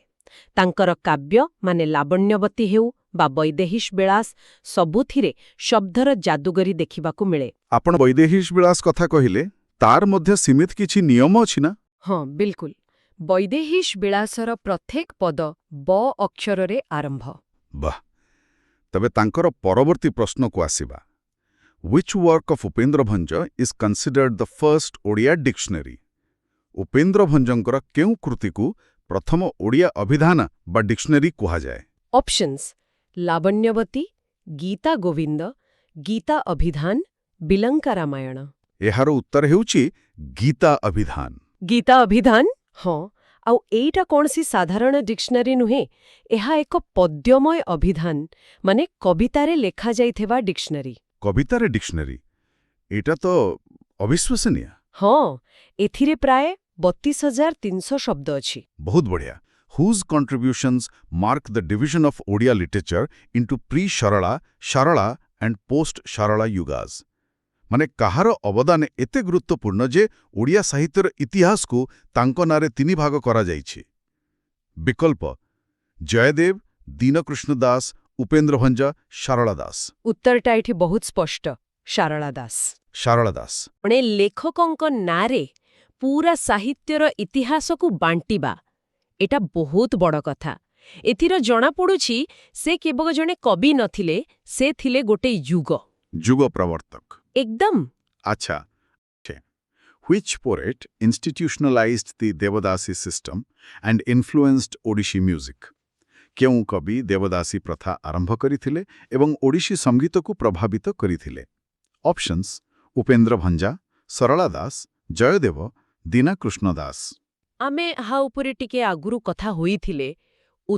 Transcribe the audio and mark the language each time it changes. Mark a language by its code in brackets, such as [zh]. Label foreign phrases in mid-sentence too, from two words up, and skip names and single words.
[or] ତାଙ୍କର କାବ୍ୟ ମାନେ ଲାବଣ୍ୟବତୀ ହେଉ ବା ବୈଦେହୀଶ ବିଳାସ, ସବୁଥିରେ ଶବ୍ଦର ଯାଦୁଗରୀ ଦେଖିବାକୁ ମିଳେ। ଆପଣ ବୈଦେହୀଶ ବିଳାସ କଥା କହିଲେ, ତାର ମଧ୍ୟ ସୀମିତ କିଛି ନିୟମ ଅଛି ନା? ହଁ, ବିଲକୁଲ। ବୈଦେହୀଶ ବିଳାସର ପ୍ରତ୍ୟେକ ପଦ ବ ଅକ୍ଷରରେ ଆରମ୍ଭ। ବାଃ! ତେବେ ତାଙ୍କର ପରବର୍ତ୍ତୀ ପ୍ରଶ୍ନକୁ ଆସିବା। [en] Which work of ଉପେନ୍ଦ୍ର ଭଞ୍ଜ is considered the first ଓଡ଼ିଆ ଡିକ୍ସନାରୀ? [or] ଉପେନ୍ଦ୍ର ଭଞ୍ଜଙ୍କର କେଉଁ କୃତିକୁ ପ୍ରଥମ ଓଡ଼ିଆ ଅଭିଧାନ ବା ଡିକ୍ସନାରୀ କୁହାଯାଏ? ଅପସନ୍ସ ଲାବଣ୍ୟବତୀ, ଗୀତା ଗୋବିନ୍ଦ, ଗୀତା ଅଭିଧାନ, ବିଲଙ୍କା ରାମାୟଣ। ଏହାର ଉତ୍ତର ହେଉଛି ଗୀତା ଅଭିଧାନ। ଗୀତା ଅଭିଧାନ? ହଁ, ଆଉ ଏଇଟା କୌଣସି ସାଧାରଣ ଡିକ୍ସନାରୀ ନୁହେଁ। ଏହା ଏକ ପଦ୍ୟମୟ ଅଭିଧାନ, ମାନେ କବିତାରେ ଲେଖାଯାଇଥିବା ଡିକ୍ସନାରୀ। କବିତାରେ ଡିକ୍ସନାରୀ? ଏଇଟା ତ ଅବିଶ୍ୱସନୀୟ। ହଁ, ଏଥିରେ ପ୍ରାୟ 32,300 ଶବ୍ଦ ଅଛି। ବହୁତ ବଢ଼ିଆ। [en] Whose contributions mark the division of Odia literature into pre-Sharala, Sharala and post-Sharala yugas? [or] ମାନେ କାହାର ଅବଦାନ ଏତେ ଗୁରୁତ୍ୱପୂର୍ଣ୍ଣ ଯେ ଓଡ଼ିଆ ସାହିତ୍ୟର ଇତିହାସକୁ ତାଙ୍କ ନାଁରେ 3 ଭାଗ କରାଯାଇଛି? ବିକଳ୍ପ ଜୟଦେବ, ଦୀନକୃଷ୍ଣ ଦାସ, ଉପେନ୍ଦ୍ର ଭଞ୍ଜ, ସାରଳା ଦାସ। ଉତ୍ତରଟା ଏଠି ବହୁତ ସ୍ପଷ୍ଟ, ସାରଳା ଦାସ। ସାରଳା ଦାସ। ମାନେ ଲେଖକଙ୍କ ନାଁରେ ପୁରା ସାହିତ୍ୟର ଇତିହାସକୁ ବାଣ୍ଟିବା, ଏଟା ବହୁତ ବଡ଼ କଥା। ଏଥିର ଜଣାପଡ଼ୁଛି ସେ କେବଳ ଜଣେ କବି ନଥିଲେ, ସେ ଥିଲେ ଗୋଟେ ଯୁଗ। ଯୁଗ ପ୍ରବର୍ତ୍ତକ। ଏକଦମ। ଆଚ୍ଛା, [en] Which poet institutionalized the Devadasi system and influenced Odissi music? [or] କେଉଁ କବି ଦେବଦାସୀ ପ୍ରଥା ଆରମ୍ଭ କରିଥିଲେ ଏବଂ ଓଡ଼ିଶୀ ସଙ୍ଗୀତକୁ ପ୍ରଭାବିତ କରିଥିଲେ? ଅପସନ୍ସ ଉପେନ୍ଦ୍ର ଭଞ୍ଜା, ସରଳା ଦାସ, ଜୟଦେବ, ଦୀନକୃଷ୍ଣ ଦାସ। ଆମେ ଏହା ଉପରେ ଟିକେ ଆଗରୁ କଥା ହୋଇଥିଲେ।